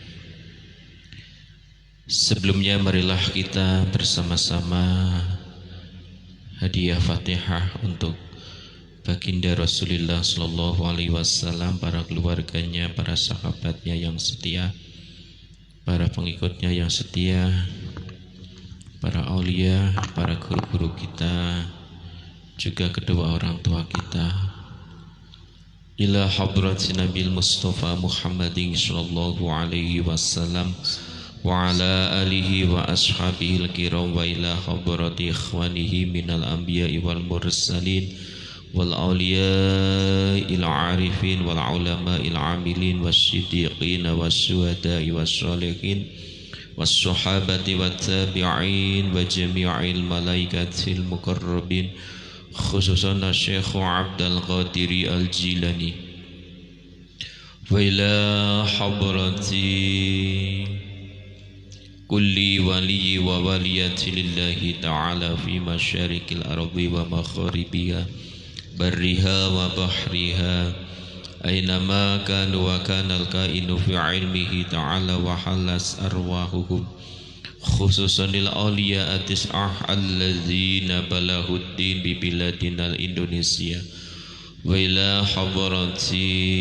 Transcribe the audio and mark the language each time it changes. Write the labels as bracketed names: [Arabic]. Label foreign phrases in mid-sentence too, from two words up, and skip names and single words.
[Indonesian] Sebelumnya marilah kita bersama-sama hadiah Fatihah untuk Baginda Rasulullah [Arabic] صلى الله عليه وسلم, [Indonesian] para keluarganya, para sahabatnya yang setia, para pengikutnya yang setia, para aulia, para guru-guru kita, juga kedua orang tua kita. [Arabic] إلى حضرة النبي المصطفى محمد صلى الله عليه وسلم وعلى آله وأصحابه الكرام وإلى حضرة إخوانه من الأنبياء والمرسلين والأولياء العارفين والعلماء العاملين والصديقين والشهداء والصالحين والصحابة والتابعين وجميع الملائكة المقربين خصوصا شيخ عبد القادر الجيلاني وإلى حضرة كل ولي وولية لله تعالى في مشارق الأرض ومغاربها برها وبحرها أينما كانوا وكان الكائن في علمه تعالى وخلص أرواحهم خصوصا للأولياء التسعة الذين بلغوا الدين ببلادنا إندونيسيا وإلى حضرة